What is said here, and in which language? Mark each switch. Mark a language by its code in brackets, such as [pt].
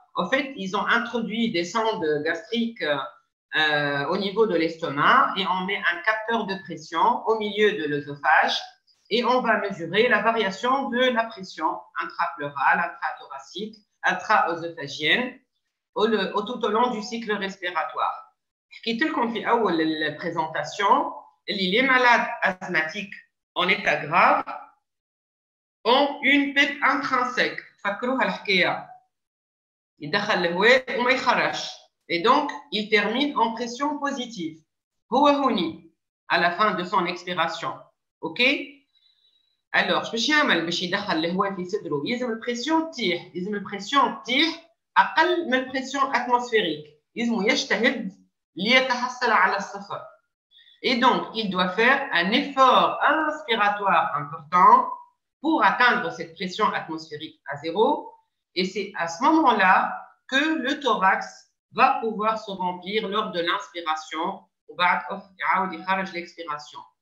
[fr] En fait, ils ont introduit des sondes gastriques au niveau de l'estomac et on met un capteur de pression au milieu de l'œsophage et on va mesurer la variation de la pression intrapleurale, intrathoracique, intra-œsophagienne tout au long du cycle respiratoire. [ar] حكيت لكم في أول البريزنتاسيون اللي [fr] les malades asthmatiques en état grave ont une PEP intrinsèque. [ar] فكروها الحكاية يدخل الهواء وما يخرجش. [fr] Et donc, il termine en pression positive. [ar] هو هوني [fr] à la fin de son expiration. OK? Alors, [ar] باش يعمل باش يدخل الهواء في صدره يلزم البريسيون تطيح، يلزم البريسيون تطيح أقل من البريسيون atmosphérique. يلزم يجتهد ليتحصل على الصفر. [fr] Et donc, il doit faire un effort inspiratoire important pour atteindre cette pression atmosphérique à zéro. Et c'est à ce moment-là que le thorax va pouvoir se remplir lors de l'inspiration ou l'expiration.